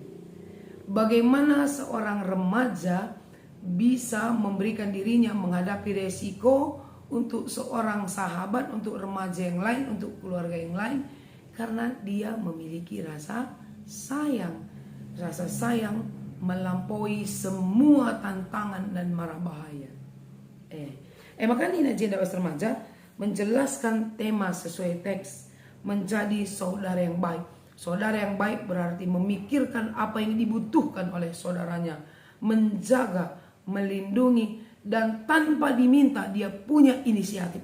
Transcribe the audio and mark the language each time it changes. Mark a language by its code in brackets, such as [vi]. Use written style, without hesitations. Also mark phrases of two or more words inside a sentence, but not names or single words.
[id] Bagaimana seorang remaja bisa memberikan dirinya menghadapi resiko untuk seorang sahabat, untuk remaja yang lain, untuk keluarga yang lain? Karena dia memiliki rasa sayang. Rasa sayang melampaui semua tantangan dan mara bahaya. Maka Nina Jenda remaja menjelaskan tema sesuai teks, menjadi saudara yang baik. Saudara yang baik berarti memikirkan apa yang dibutuhkan oleh saudaranya, menjaga, melindungi, dan tanpa diminta dia punya inisiatif.